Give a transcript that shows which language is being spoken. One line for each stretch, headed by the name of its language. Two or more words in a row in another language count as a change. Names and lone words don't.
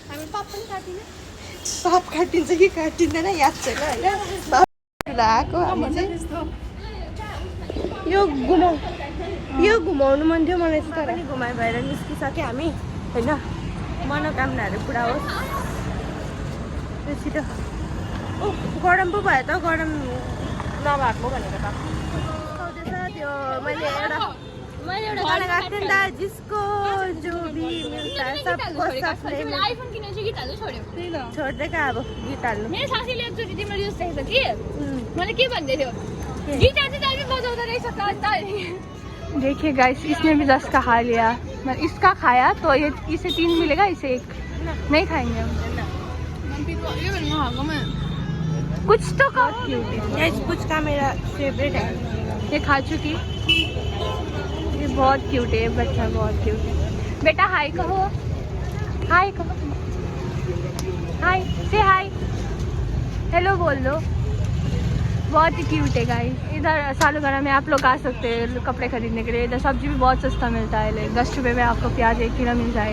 Nepali: पाप काटिन्छ कि काटिँदैन याद छैन होइन आएको हामी चाहिँ यो घुमाउनु मन थियो मलाई चाहिँ तर घुमाइ भएर निस्किसक्यो हामी होइन मनोकामनाहरू पुरा होस् त्यो छिटो गरम पो भयो त गरम नभएको भनेको त त्यो मैले एउटा गाना गाएको थिएँ नि त
Hindi: जिसको जो भी मिल्ता सबको
Nepali: सबले आइफोन किनेर चाहिँ गीत हाल्नु छोड्यो छोड्दै अब गीत हाल्नु मेरो साथीले एकचोटि तिम्रो रिल्स देखेको कि मैले के भन्दै थियो गिटार चाहिँ दामी बजाउँदो रहेछ त अन्त देखिए गाइस
Hindi: इसने भी 10 का खा लिया मैं इसका खाया तो ये इसे 3 मिलेगा इसे 1 नहीं खाएंगे हम कुछ तो कुछ का मेरा फेवरेट है ये खा चुकी ये बहुत क्यूट है बच्चा बहुत क्यूट है बेटा हाय कहो हाय से
English: hi hello
Hindi: बोल दो बहुत ही क्यूट है गाइस इधर सालूगढ़ा में आप लोग आ सकते हैं कपड़े खरीदने के लिए इधर सब्जी भी बहुत सस्ता मिलता है लाइक 10 रुपये में आपको प्याज 1 किलो मिल जाएगा